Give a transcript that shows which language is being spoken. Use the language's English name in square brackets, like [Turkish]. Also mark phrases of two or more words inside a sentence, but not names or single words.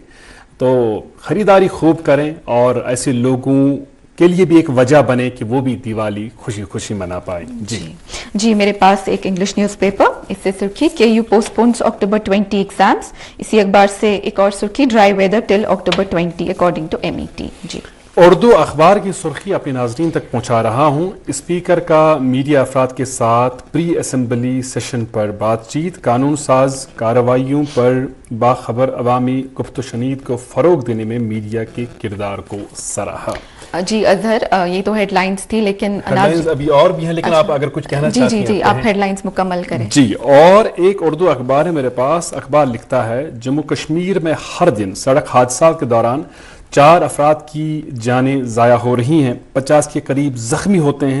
[Urdu] تو خریداری خوب کریں، اور ایسے لوگوں کے لیے بھی ایک وجہ بنے کہ وہ بھی دیوالی خوشی خوشی منا پائیں. جی میرے پاس ایک [English] English news paper, [Urdu] اس سے سرخی [English] KU postpones October 20 exams. [Urdu] اسی اخبار سے ایک اور سرخی [English] Dry weather till October 20 according to MET. [Urdu] جی اردو اخبار کی سرخی اپنے ناظرین تک پہنچا رہا ہوں. اسپیکر کا میڈیا افراد کے ساتھ [English] pre assembly session [Urdu] پر بات چیت، قانون ساز کارروائیوں پر باخبر عوامی گفت و شنید کو فروغ دینے میں میڈیا کے کردار کو سراہا. جی اظہر یہ تو [English] head lines [Urdu] تھی، لیکن [English] head lines [Urdu] ابھی اور بھی ہیں، لیکن آپ اگر کچھ کہنا چاہتے ہیں. جی آپ [English] head lines [Urdu] مکمل کریں. جی اور ایک اردو اخبار ہے میرے پاس. اخبار لکھتا ہے جموں کشمیر میں ہر دن سڑک حادثات کے دوران 4 افراد کی جانیں ضائع ہو رہی ہیں، 50 کے قریب زخمی ہوتے ہیں.